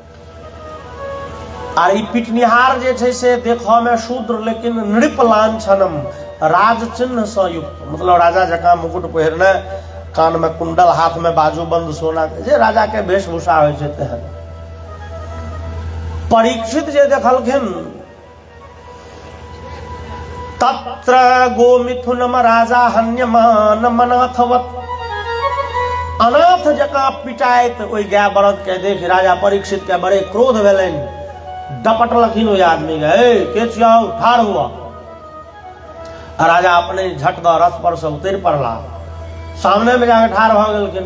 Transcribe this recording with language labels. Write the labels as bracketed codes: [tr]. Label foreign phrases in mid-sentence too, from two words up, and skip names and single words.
[mai] आ ई पिटनिहार जे छै से देखऽ में शूद्र लेकिन [sa] नृप लांछनम राज चिन्ह [mai] से युक्त, मतलब राजा जकाँ मुकुट पहिरने, कान में कुंडल, हाथ में बाजूबंद सोना के, जे राजा के वेशभूषा होइ छै तेहन। परीक्षित जे देखलखिन [sa] तत्र गोमिथुनम राजा हन्यमान मनाथवत, [mai] अनाथ जकाँ पिटाइत ओई गाय बरद के देख राजा परीक्षित के बड़े क्रोध भेलनि। डपटलखिन ओई आदमी के छियाओ, ठाड़ हुआ। राजा अपने झट द रथ पर से उतर पड़ला, सामने में जाकर ठाड़ भ गेलखिन।